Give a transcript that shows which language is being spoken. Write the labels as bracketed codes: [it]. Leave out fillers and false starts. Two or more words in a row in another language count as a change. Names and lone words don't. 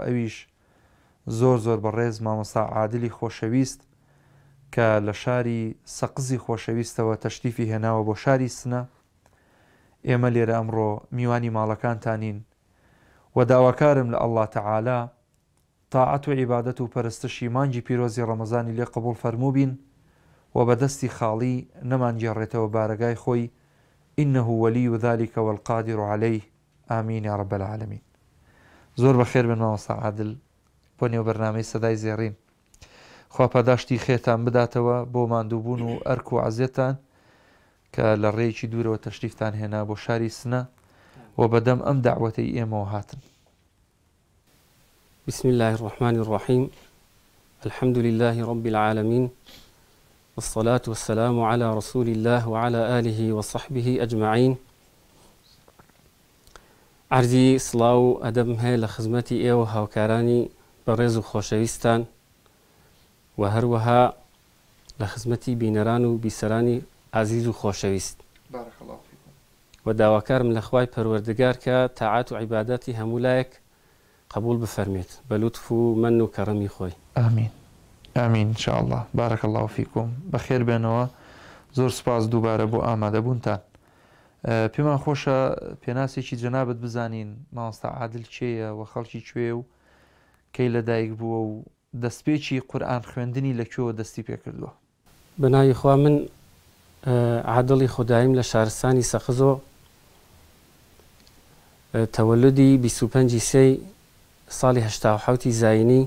[ckb] ئەویش زۆر زۆر بەڕێز مامۆستا عادلی خۆشەویست کە لە شاری سەقزی خۆشەویستەوە تەشریفی هێناوە بۆ شاری سنە. ئێمە لێرە ئەمڕۆ میوانی ماڵەکانتانین و داواکارم لە [ar] ئەڵڵا تەعالا [ckb] تاعەت و عیبادەت و پەرستشی مانگی پیرۆزی ڕەمەزانی لێ قبوڵ فەرموو بین و بەدەستی خاڵی نەمانگێڕێتەوە بارەگای خۆی. [ar] إنه ولي ذلك والقادر عليه آمين يا رب العالمين. [ckb] زۆر بەخێر بن مامۆستا عادل بۆ نێو بەرنامەی سەدای زێڕین. خوا پاداشتی خێتان بداتەوە بۆ ماندووبوون و ئەرک و عەزیەتان کە لە ڕێیەکی دوورەوە تەشریفتان هێنا بۆ شاری سنە و بەدەم ئەم داعوەتەی ئێمەوە هاتن. [ar] بسم الله الرحمن الرحيم. الحمد لله رب العالمين، والصلاة والسلام على رسول الله وعلى آله وصحبه أجمعين. [ckb] عرضی سڵاو و ئەدەم هەیە لە خزمەتی ئێوە هاوکارانی بەڕێز و خۆشەویستان و هەروەها لە خزمەتی بینەران و بیسەرانی عزیز و خۆشەویست و داواکارم لە خوای پەروەردگار کە تاعات و عیبادەتی هەموو لایەک قبول بفەرمێت بە لوتف و مەن و کەڕەمی خۆی. ئامین ئامین انشاءالله. [ar] بارك الله فيكم. [ckb] بەخێر بێنەوە. زۆر سپاس دووبارە بۆ ئامادەبوونتان. پێمان خۆشە پێناسێکی جەنابەت بزانین مامۆستا عادل کێیە و خەڵکی کوێ و کەی لەدایک بووە و دەستپێکی قورئان خوێندنی لەکوێوە دەستی پێ کردووە. بەناوی خوا من عادڵی خوداییم لە شارستانی سەقزۆ تەوەلودی 25 سەی ساڵی 87 زاینی.